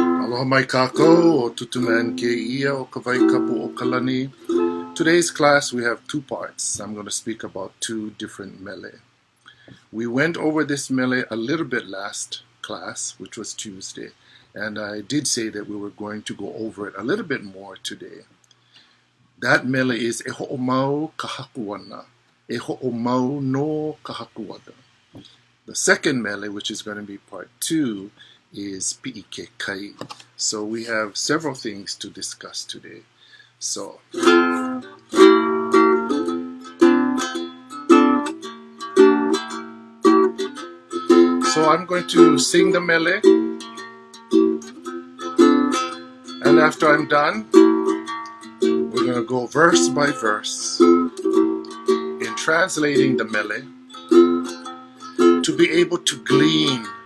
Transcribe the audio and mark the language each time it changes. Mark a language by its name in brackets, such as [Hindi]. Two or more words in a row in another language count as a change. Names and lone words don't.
[Hawaiian] Aloha mai kākou, o tutumen ke ia o Kawaikapuokalani. [English] Today's class we have two parts. I'm going to speak about two different mele. We went over this mele a little bit last class, which was Tuesday, and I did say that we were going to go over it a little bit more today. That mele is [Hawaiian] HoʻOmau kahakuana, HoʻOmau no kahakuana. [English] The second mele, which is going to be part 2, is [Hawaiian] ʻIKE kai. [English] So we have several things to discuss today. So I'm going to sing the mele, and after I'm done, we're going to go verse by verse in translating the mele to be able to glean